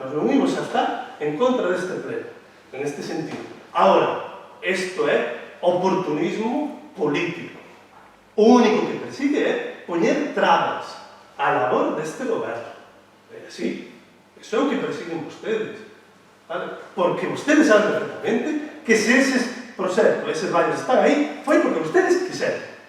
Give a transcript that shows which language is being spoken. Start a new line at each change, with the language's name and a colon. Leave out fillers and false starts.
Spanish: Nos unimos a estar en contra
Galician: deste
Spanish: pleno, en este sentido. Ahora,
Galician: isto é oportunismo político. O único que persigue é poñer trabas á labor deste goberno. É así. Iso é o que persiguen vostedes. Vale? Porque vostedes saben perfectamente que se eses proxectos, eses valles están aí, foi porque vostedes quixeron.